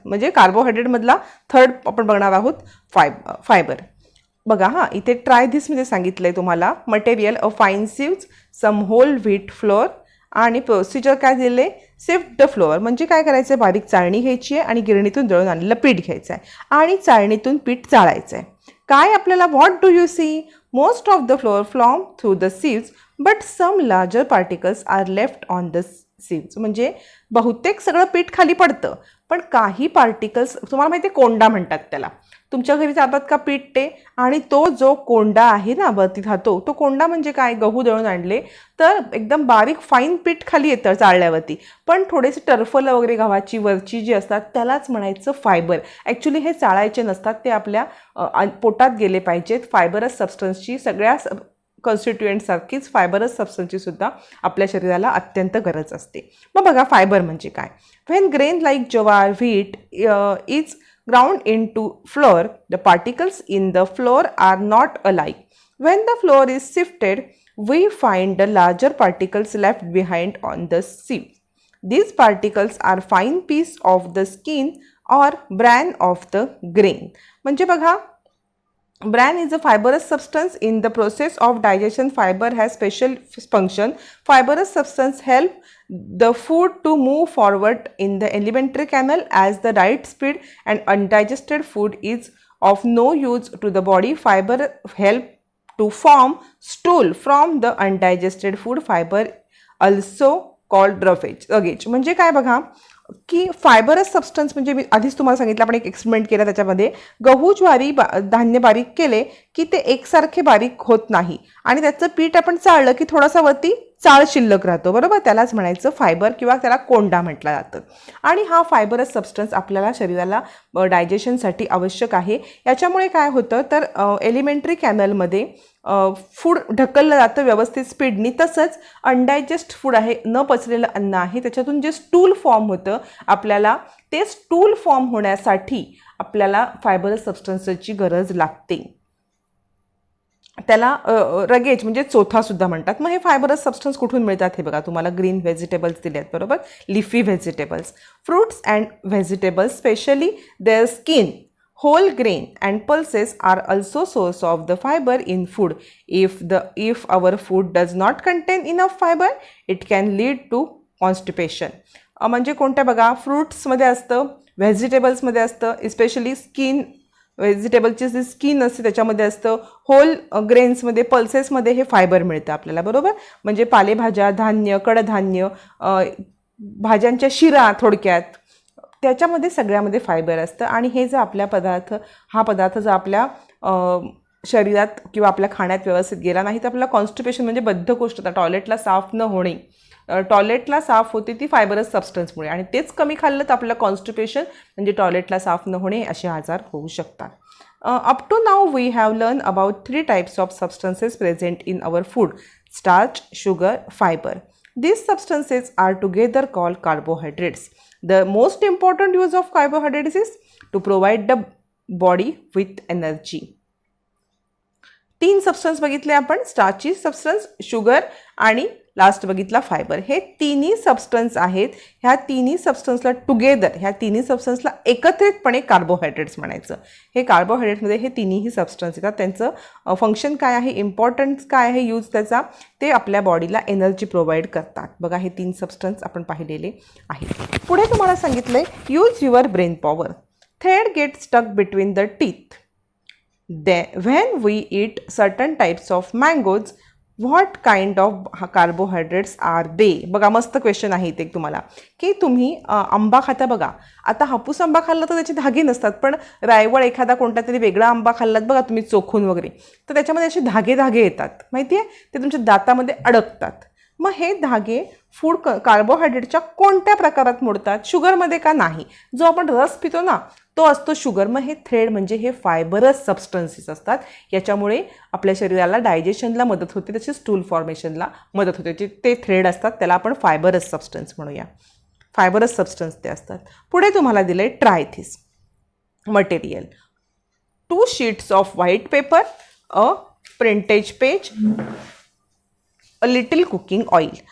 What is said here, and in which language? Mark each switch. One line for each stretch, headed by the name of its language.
Marathi: म्हणजे कार्बोहायड्रेटमधला थर्ड आपण बघणार आहोत फायबर. बघा इथे ट्राय धिसमध्ये सांगितलंय तुम्हाला मटेरियल अ फाईन सिव्स,
English: some whole wheat flour
Marathi: आणि प्रोसिजर काय दिले
English: Sift the flour.
Marathi: म्हणजे काय करायचं आहे बारीक चाळणी घ्यायची आहे आणि गिरणीतून दळून आणलेलं पीठ घ्यायचं आहे आणि चाळणीतून पीठ चाळायचं आहे. काय आपल्याला
English: What do you see most of the flour flown through the sieves but some larger particles are left on the sieves.
Marathi: म्हणजे बहुतेक सगळं पीठ खाली पडतं पण काही पार्टिकल्स तुम्हाला माहिती आहे कोंडा म्हणतात त्याला. तुमच्या घरी जातात का पीठ ते आणि तो जो कोंडा आहे ना वरती राहतो तो कोंडा म्हणजे काय गहू दळून आणले तर एकदम बारीक फाईन पीठ खाली येतं चाळल्यावरती पण थोडेसे टर्फलं वगैरे गव्हाची वरची जी असतात त्यालाच म्हणायचं फायबर. ॲक्च्युली हे चाळायचे नसतात, ते आपल्या पोटात गेले पाहिजेत. फायबरस सबस्टन्सची सगळ्या कॉन्स्टिट्युएंटसारखीच फायबरस सबस्टन्सची सुद्धा आपल्या शरीराला अत्यंत गरज असते. मग बघा फायबर म्हणजे काय.
English: When grain like jowar wheat is ground into flour, the particles in the flour are not alike. When the flour is sifted, we find the larger particles left behind on the sieve. These particles are fine piece of the skin or bran of the grain.
Marathi: म्हणजे बघा
English: Bran is a fibrous substance. In the process of digestion, fiber has special function. Fibrous substance help the food to move forward in the alimentary canal as the right speed, and undigested food is of no use to the body. Fiber help to form stool from the undigested food. Fiber also called roughage.
Marathi: म्हणजे काय बघा की fibrous substance म्हणजे मी आधीच तुम्हाला सांगितलं, आपण एक एक्सपेरिमेंट केला त्याच्यामध्ये गहू ज्वारी धान्य बारीक केले की ते एकसारखे बारीक होत नाही आणि त्याचं पीठ आपण चाळलं की थोडासा वरती चाळ शिल्लक राहतो, बरोबर. त्यालाच म्हणायचं फायबर किंवा त्याला कोंडा म्हटलं जातं. आणि हा फायबरस सबस्टन्स आपल्याला शरीराला डायजेशनसाठी आवश्यक आहे. याच्यामुळे काय होतं तर एलिमेंटरी कॅनलमध्ये फूड ढकललं जातं व्यवस्थित स्पीडनी. तसंच अनडायजेस्ट फूड आहे, न पचलेलं अन्न आहे, त्याच्यातून जे स्टूल फॉर्म होतं आपल्याला, ते स्टूल फॉर्म होण्यासाठी आपल्याला फायबरस सबस्टन्सची गरज लागते. त्याला रगेज म्हणजे चोथा सुद्धा म्हणतात. मग हे फायबरस सबस्टन्स कुठून मिळतात हे बघा, तुम्हाला ग्रीन व्हेजिटेबल्स दिले आहेत, बरोबर.
English: Leafy vegetables, fruits and vegetables, specially their skin, whole grain and pulses are also source of the fiber in food. If our food does not contain enough fiber, it can lead to constipation.
Marathi: म्हणजे कोणत्या बघा, फ्रूट्समध्ये असतं, व्हेजिटेबल्समध्ये असतं, especially skin, व्हेजिटेबलची जी skin असते त्याच्यामध्ये असतं, hole ग्रेन्समध्ये, पल्सेसमध्ये हे fibre मिळतं आपल्याला, बरोबर. म्हणजे पालेभाज्या, धान्य, कडधान्य, भाज्यांच्या शिरा, थोडक्यात त्याच्यामध्ये सगळ्यामध्ये फायबर असतं. आणि हे जर आपल्या हा पदार्थ जर आपल्या शरीरात किंवा आपल्या खाण्यात व्यवस्थित गेला नाही तर आपल्याला कॉन्स्टिपेशन म्हणजे बद्धकोष्ठता, होता, टॉयलेटला साफ न होणे, टॉयलेटला साफ होते ती फायबरस सबस्टन्समुळे. आणि तेच कमी खाल्लं तर आपल्याला कॉन्स्टिपेशन म्हणजे टॉयलेटला साफ न होणे असे आजार होऊ शकतात.
English: Up to now we have learn about 3 types of substances present in our food: starch, sugar, fibre. These substances are together called carbohydrates. The most important use of carbohydrates is to provide the body with energy.
Marathi: 3 substance बघितले आपण: starchy substance, sugar आणि last बघितला fibre. हे तिन्ही substance आहेत. ह्या तिन्ही सबस्टन्सला together, ह्या तिन्ही सबस्टन्सला एकत्रितपणे कार्बोहायड्रेट्स म्हणायचं. हे कार्बोहायड्रेट्समध्ये हे तिन्ही सबस्टन्स येतात. त्यांचं फंक्शन काय आहे, इम्पॉर्टन्स काय आहे, यूज त्याचा, ते आपल्या बॉडीला एनर्जी प्रोव्हाइड करतात. बघा हे 3 सबस्टन्स आपण पाहिलेले आहेत. पुढे तुम्हाला सांगितलंय
English: Use your brain power. Thread get stuck between the teeth. When we eat certain types of mangoes, what kind of carbohydrates are they?
Marathi: बघा मस्त क्वेश्चन आहे इथे तुम्हाला की तुम्ही आंबा खाता बघा. आता हापूस आंबा खाल्ला तर त्याचे धागे नसतात, पण रायवळ एखादा कोणता तरी वेगळा आंबा खाल्लात बघा तुम्ही चोखून वगैरे, तर त्याच्यामध्ये असे धागे येतात, माहिती आहे, ते तुमच्या दातामध्ये अडकतात. मग हे धागे फूड कार्बोहायड्रेटच्या कोणत्या प्रकारात मोडतात? शुगरमध्ये का नाही? जो आपण रस पितो ना तो असतो शुगर. मग हे थ्रेड म्हणजे हे फायबरस सबस्टन्सेस असतात. याच्यामुळे आपल्या शरीराला डायजेशनला मदत होते, तसेच स्टूल फॉर्मेशनला मदत होते. ते थ्रेड असतात, त्याला आपण फायबरस सबस्टन्स म्हणूया. फायबरस सबस्टन्स ते असतात. पुढे तुम्हाला दिलं आहे
English: Try this material. 2 sheets of white paper, a printage page, a little cooking oil.